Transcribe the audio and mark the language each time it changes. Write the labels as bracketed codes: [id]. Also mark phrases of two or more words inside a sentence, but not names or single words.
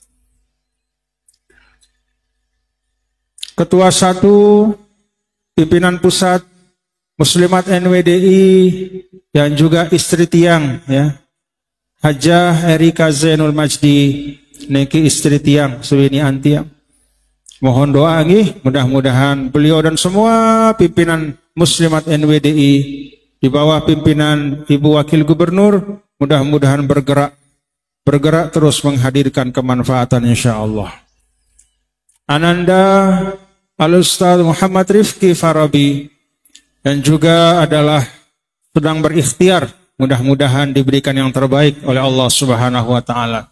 [id] Ketua 1 Pimpinan Pusat Muslimat NWDI yang juga istri tiang ya, Hajah Erika Zainul Majdi [sas] niki istri tiang suwini antiang. [id] Mohon doa nggih, mudah-mudahan beliau dan semua pimpinan Muslimat NWDI di bawah pimpinan Ibu Wakil Gubernur mudah-mudahan bergerak terus menghadirkan kemanfaatan insyaallah. Ananda Al-Ustadz Muhammad Rifki Farabi dan juga adalah sedang berikhtiar, mudah-mudahan diberikan yang terbaik oleh Allah [ar] سبحانه وتعالى.